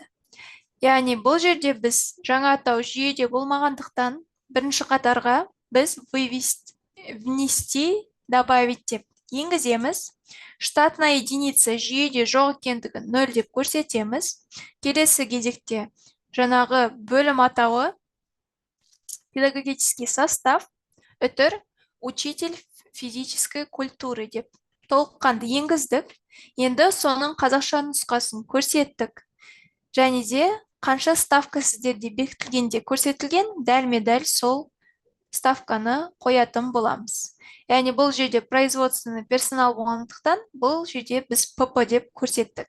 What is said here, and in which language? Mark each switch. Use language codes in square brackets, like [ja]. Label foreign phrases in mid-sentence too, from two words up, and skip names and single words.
[kk] Яғни бұл жерде біз жаңа атау жүйеде болмағандықтан, бірінші қатарға біз [ru] внести, добавить [kk] деп енгіземіз. [ru] Штатная единица [kk] жүйеде жоқ екендігін 0 деп көрсетеміз. Келесі кезекте жаңағы бөлім атауы [ru] педагогический состав, [kk] үтір [ru] учитель физической культуры [kk] деп толыққанды енгіздік. Енді соның қазақша нұсқасын көрсеттік. Және де қанша ставка сіздерде бекітілгенде көрсетілген, дәлме-дәл сол ставканы қоятын боламыз. Яғни бұл жерде [ru] производственный персонал [kk] болғандықтан, бұл жерде біз ПП деп көрсеттік.